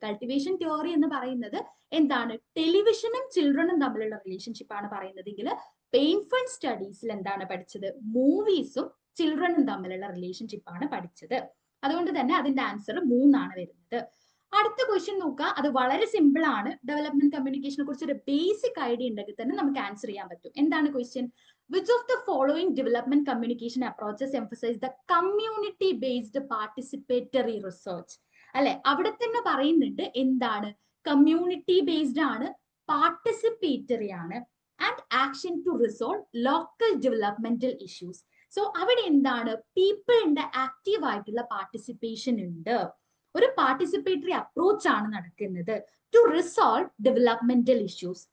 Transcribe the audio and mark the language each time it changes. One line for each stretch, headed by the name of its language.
Malayalam: Cultivation theory എന്ന് പറയുന്നത് എന്താണ്, ടെലിവിഷനും ചിൽഡ്രനും തമ്മിലുള്ള റിലേഷൻഷിപ്പ് ആണ് പറയുന്നതെങ്കിൽ പെയിൻ ഫണ്ട് സ്റ്റഡീസിൽ എന്താണ് പഠിച്ചത്, മൂവീസും ചിൽഡ്രനും തമ്മിലുള്ള റിലേഷൻഷിപ്പ് ആണ് പഠിച്ചത്. അതുകൊണ്ട് തന്നെ അതിന്റെ ആൻസർ 3 ആണ് വരുന്നത്. അടുത്ത ക്വസ്റ്റ്യൻ നോക്കുക, അത് വളരെ സിമ്പിൾ ആണ്. ഡെവലപ്മെന്റ് കമ്മ്യൂണിക്കേഷനെ കുറിച്ച് ഒരു ബേസിക് ഐഡിയ ഉണ്ടെങ്കിൽ തന്നെ നമുക്ക് ആൻസർ ചെയ്യാൻ പറ്റും. എന്താണ് question?
English: Which of the following development communication approaches emphasize the community based participatory research?
Malayalam: അല്ലെ, അവിടെ തന്നെ പറയുന്നുണ്ട് എന്താണ്, കമ്മ്യൂണിറ്റി ബേസ്ഡ് ആണ്, പാർട്ടിസിപ്പേറ്ററി ആണ്,
English: And action to resolve local developmental issues.
Malayalam: So അവിടെ എന്താണ്, പീപ്പിളിന്റെ ആക്റ്റീവ് ആയിട്ടുള്ള പാർട്ടിസിപ്പേഷൻ ഉണ്ട്, ഒരു പാർട്ടിസിപ്പേറ്ററി അപ്രോച്ച് ആണ് നടക്കുന്നത്
English: To resolve developmental issues.